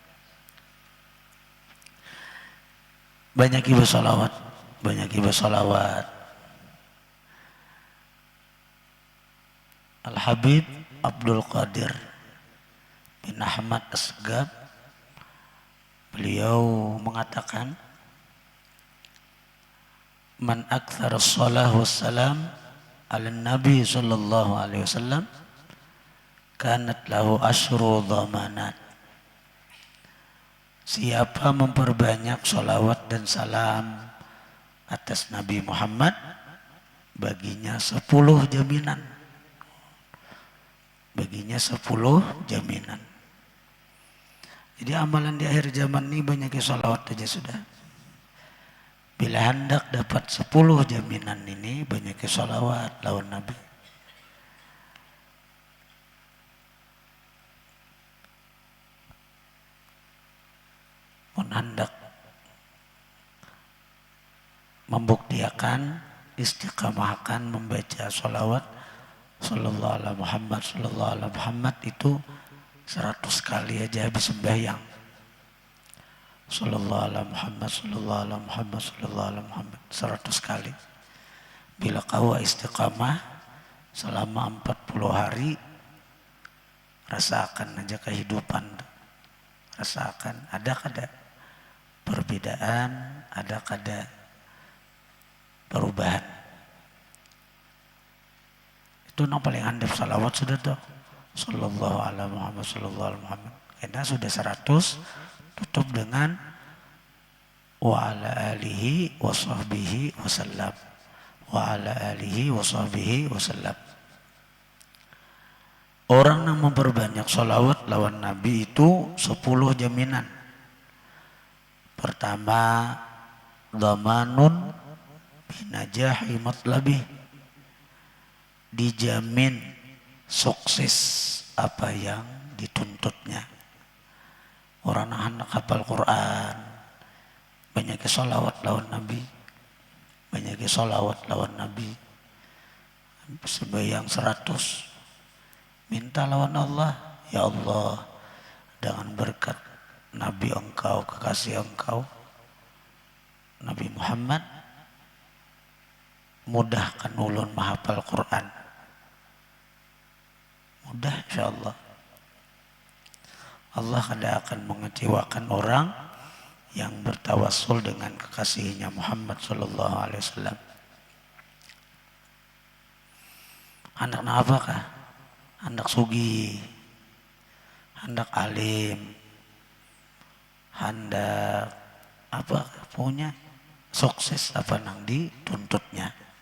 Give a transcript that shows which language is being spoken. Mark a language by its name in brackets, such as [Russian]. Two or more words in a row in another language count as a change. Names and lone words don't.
[Banjar] Banyak ibu salawat, banyak ibu salawat. Al Habib Abdul Qadir bin Ahmad Asgab, beliau mengatakan, [Arabic] من أكثر الصلاة والسلام على النبي صلى الله عليه وسلم كانت له عشر ضمانات. [Banjar] Siapa memperbanyak sholawat dan salam atas Nabi Muhammad, baginya 10 jaminan. Baginya 10 jaminan. Jadi amalan di akhir zaman ini banyak sholawat aja sudah. Bila hendak dapat 10 jaminan ini, banyak sholawat lawan Nabi. Pun hendak membuktikan istiqamahkan membaca sholawat [Arabic] صلى الله على محمد، صلى الله على محمد [Banjar] itu 100 kali aja habis sembahyang. [Arabic] صلى الله على محمد، صلى الله على محمد، صلى الله على محمد 100 kali. [Banjar] Bila kau istiqamah selama 40 hari, rasakan aja kehidupan. Rasakan ada kada perbedaan, ada kada perubahan. Itu yang paling handap salawat sudah tuh. [Arabic] صلى الله على محمد، صلى الله على محمد. [Banjar] Karena sudah 100, tutup dengan [Arabic] وعلى آله وصحبه وسلم. وعلى آله وصحبه وسلم. [Banjar] Orang yang memperbanyak salawat lawan Nabi itu 10 jaminan. Pertama, [Arabic] ضمان بنجاح المطلب, [Banjar] dijamin sukses apa yang dituntutnya. Orang anak hafal Quran, banyak salawat lawan Nabi, banyak salawat lawan Nabi, sembahyang 100, minta lawan Allah, [Arabic] يا الله, [Banjar] dengan berkat Nabi engkau, kekasih engkau Nabi Muhammad, mudahkan ulun menghafal Quran. Mudah insyaallah. Allah tidak akan mengecewakan orang yang bertawassul dengan kekasihnya Muhammad [Arabic] صلى الله عليه وسلم. [Banjar] Hendak apakah? Hendak sugi, hendak alim, hendak apa punya sukses apa nang dituntutnya.